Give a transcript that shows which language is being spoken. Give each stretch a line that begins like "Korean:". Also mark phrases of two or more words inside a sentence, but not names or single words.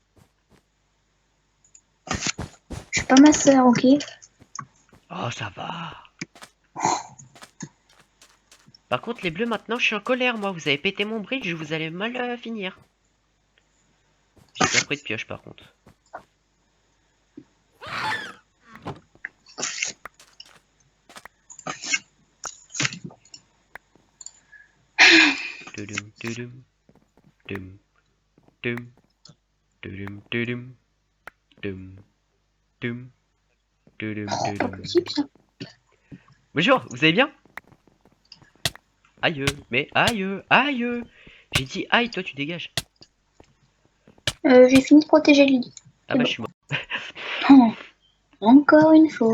French: Je suis pas ma sœur, ok? Oh, ça va. Par contre, les bleus, maintenant, je suis en colère, moi. Vous avez pété mon bridge, vous allez mal finir. J'ai pas pris de pioche, par contre. Tudum, tudum, dum, dum, tudum, tudum, dum, dum, tudum, C'est pas tudum. possible, ça. Bonjour, vous allez bien? Aïe, mais aïe, aïe. J'ai dit aïe, toi tu dégages. J'ai fini de protéger le lit. Ah C'est bah bon. je suis mort. Oh, encore une fois.